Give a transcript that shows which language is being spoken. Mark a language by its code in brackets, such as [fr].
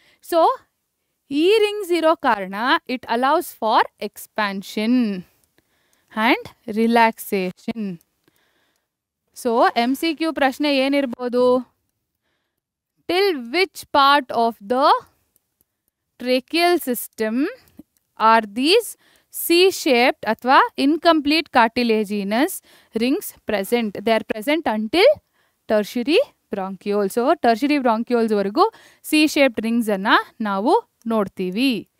[en] So [kn] ಈ rings ಇರೋ ಕಾರಣ [en] it allows for expansion and relaxation. [kn] So MCQ ಪ್ರಶ್ನೆ ಏನಿರ್ಬೋದು? [en] Till which part of the tracheal system are these C-shaped ಅಥವಾ incomplete cartilaginous rings present? They are present until tertiary bronchiole. [kn] So tertiary bronchioles ವರೆಗೂ C-shaped rings ಅನ್ನ ನಾವು ನೋಡ್ತೀವಿ.